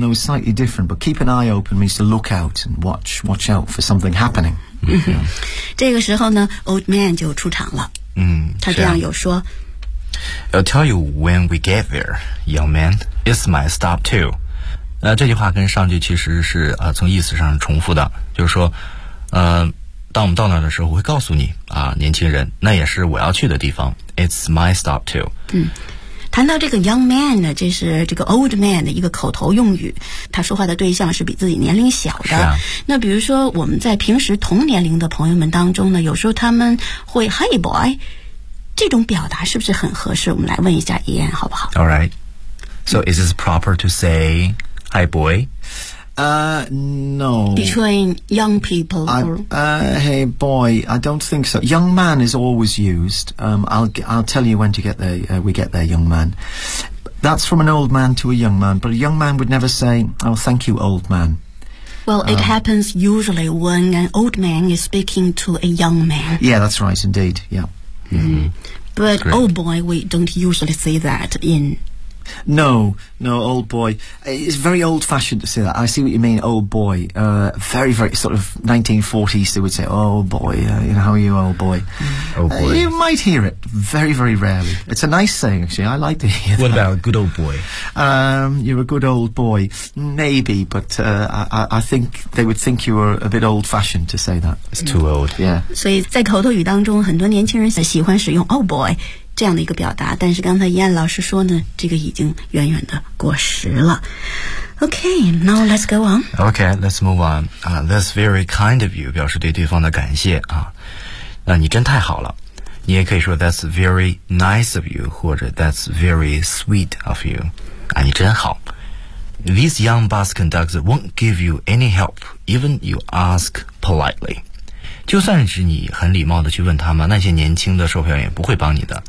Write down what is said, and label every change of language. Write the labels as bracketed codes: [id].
[en] Though it's slightly different, but keep an eye open means to look out and watch out for something happening.、 [zh] Mm-hmm. 这个时候呢 ，old man 就出场了。嗯，他这样有说。 [en] I'll tell you when we get there, young man. It's my stop too. [zh] 这句话跟上句其实是从意思上重复的，就是说，当我们到那儿的时候，我会告诉你啊，年轻人，那也是我要去的地方。 [en] It's my stop too. [zh] 嗯，谈到这个 young man 呢，这是这个 old man 的一个口头用语，他说话的对象是比自己年龄小的。是啊。那比如说我们在平时同年龄的朋友们当中呢，有时候他们会 [en] Hey boy. [zh] 这种表达是不是很合适？我们来问一下伊恩好不好 [en] ？All right. So is this proper to say "Hi, boy"? No. Between young people, hey, boy, I don't think so. Young man is always used. I'll tell you when to get there.、we get there, young man. That's from an old man to a young man. But a young man would never say, "Oh, thank you, old man." Well, it happens usually when an old man is speaking to a young man. Yeah, that's right, indeed. Yeah. Mm-hmm. But old boy, we don't usually say that in... No, old boy. It's very old-fashioned to say that. I see what you mean, old boy. Very, very sort of 1940s, they would say, oh boy, you know, how are you, old boy? Oh boy. You might hear it very, very rarely. It's a nice saying, actually. I like to hear what that. What about good old boy? You're a good old boy. Maybe, but I think they would think you were a bit old-fashioned to say that. It's too old. Yeah. [zh] 所以在口头语当中，很多年轻人喜欢使用 old boy. 这样的一个表达，但是刚才燕老师说呢，这个已经远远的过时了。 [en] Okay, now let's go on. Okay, let's move on. That's very kind of you, [zh] 表示对对方的感谢啊。那你真太好了。你也可以说 [en] That's very nice of you, [zh] 或者 [en] That's very sweet of you. [zh] 啊，你真好。 [en] These young bus conductors won't give you any help, even you ask politely. [zh] 就算是你很礼貌的去问他们，那些年轻的售票员也不会帮你的。